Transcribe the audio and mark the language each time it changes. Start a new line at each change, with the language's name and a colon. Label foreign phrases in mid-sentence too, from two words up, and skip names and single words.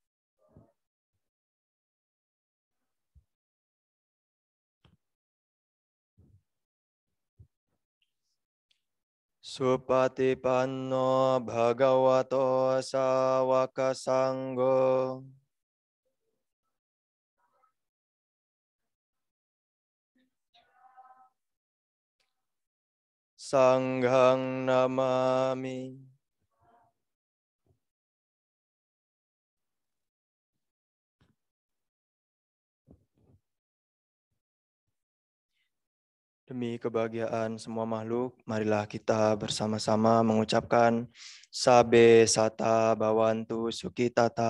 Pali: Supatipanno Bhagavato Sawaka Sanggo. Sanghang namami.
Indonesian: Demi kebahagiaan semua makhluk, marilah kita bersama-sama mengucapkan
Pali: Sabe Sata Bawantu Sukitata.